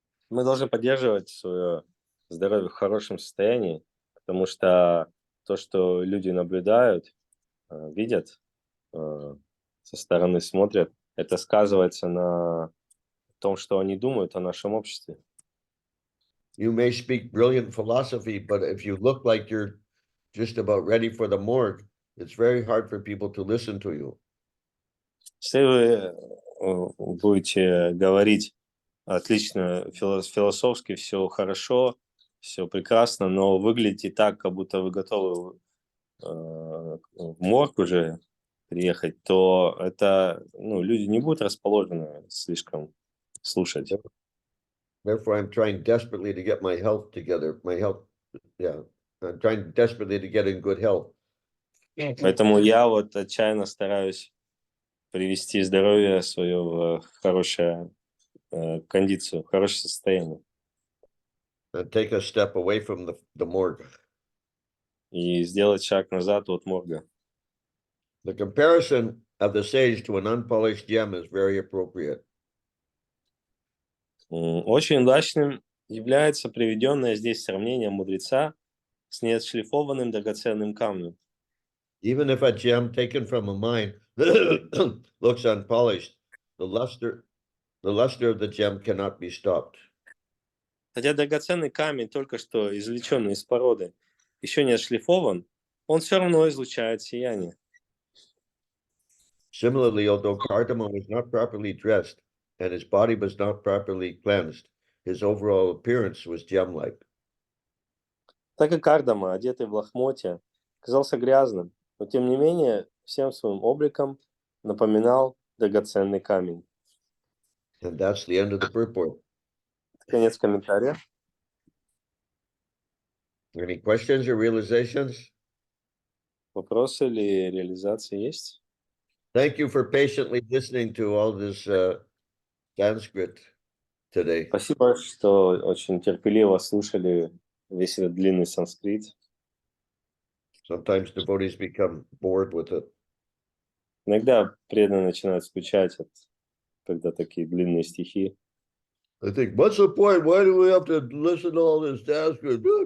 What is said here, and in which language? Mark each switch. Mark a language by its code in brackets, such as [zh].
[ru] Мы должны поддерживать свое здоровье в хорошем состоянии, потому что то, что люди наблюдают, видят, со стороны смотрят, это сказывается на том, что они думают о нашем обществе. [en] You may speak brilliant philosophy, but if you look like you're just about ready for the morgue, it's very hard for people to listen to you. [ru] Если вы будете говорить отлично, философски, все хорошо, все прекрасно, но выглядите так, как будто вы готовы в морг уже приехать, то это, люди не будут расположены слишком слушать. [en] Therefore, I'm trying desperately to get my health together. I'm trying desperately to get in good health. [ru] Поэтому я вот отчаянно стараюсь привести здоровье свое в хорошую кондицию, в хорошее состояние. [en] And take a step away from the morgue. [ru] И сделать шаг назад от морга. [en] The comparison of the sage to an unpolished gem is very appropriate. [ru] Очень удачным является приведенное здесь сравнение мудреца с неотшлифованным драгоценным камнем. [en] Even if a gem taken from a mine looks unpolished, the luster of the gem cannot be stopped. [ru] Хотя драгоценный камень, только что извлеченный из породы, еще не отшлифован, он все равно излучает сияние. [en] Similarly, although Cardamom was not properly dressed and his body was not properly cleansed, his overall appearance was gem-like. [ru] Так и Кардама, одетый в лохмотья, казался грязным, но тем не менее всем своим обликом напоминал драгоценный камень. [en] And that's the end of the purport. [ru] Конец комментария. [en] Any questions or realizations? [ru] Вопросы или реализации есть? [en] Thank you for patiently listening to all this Sanskrit today. [ru] Спасибо, что очень терпеливо слушали весь этот длинный санскрит. [en] Sometimes devotees become bored with it. [ru] Иногда преданные начинают скучать, когда такие длинные стихи. [en] I think, what's the point? Why do we have to listen to all this Sanskrit?